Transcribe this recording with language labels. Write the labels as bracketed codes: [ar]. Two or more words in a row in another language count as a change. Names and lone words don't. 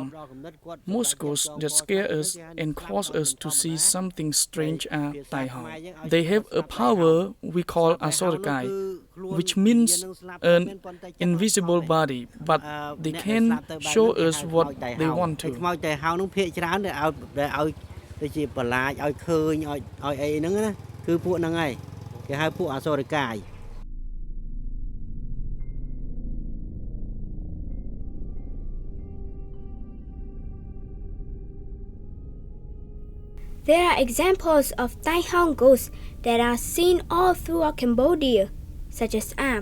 [en] Most ghosts that scare us and cause us to see something strange are Tai Hong. They have a power we call Asorakai, which means an invisible body, but they can show us what they want to. [km] ដូចជាបលាចឲ្យឃើញឲ្យអីហ្នឹងណាគឺពួកហ្នឹងហើយគេហៅពួកអសុរកាយ [en] There are examples of Tai Hong ghosts that are seen all throughout Cambodia, such as Ab.